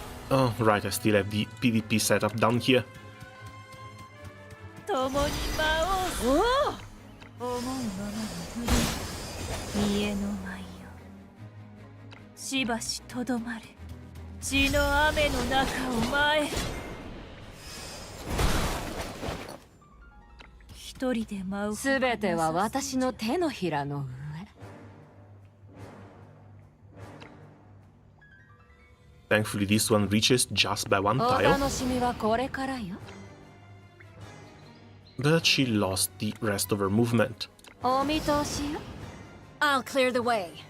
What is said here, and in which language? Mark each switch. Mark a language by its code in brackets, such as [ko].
[en] Oh, right, I still have the PvP setup down here. [ja] 共に舞おう。思うままに振り家の舞よ。しばしとどまれ。血の雨の中を舞え。一人で舞う。すべては私の手のひらの上。 [en] Thankfully, this one reaches just by one お tile, [ja] 楽しみはこれからよ。 [en] but she lost the rest of her movement. [ja] お見通しよ。 [en] I'll clear the way.